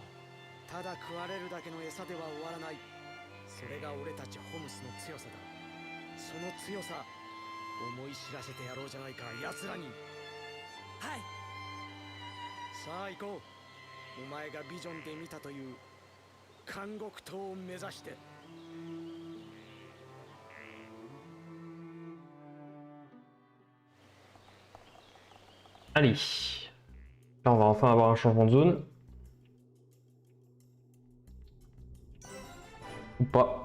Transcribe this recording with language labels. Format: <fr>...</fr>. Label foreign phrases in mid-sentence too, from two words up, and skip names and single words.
<ja>ただ食われるだけの餌では終わらない。それが俺たちホムスの強さだ。その強さ思い知らせてやろうじゃないか、奴らに。はい。さあ行こう。お前がビジョンで見たという監獄島を目指して。</ja> <fr>Allez, là on va enfin avoir un changement de zone. Ou pas.</fr>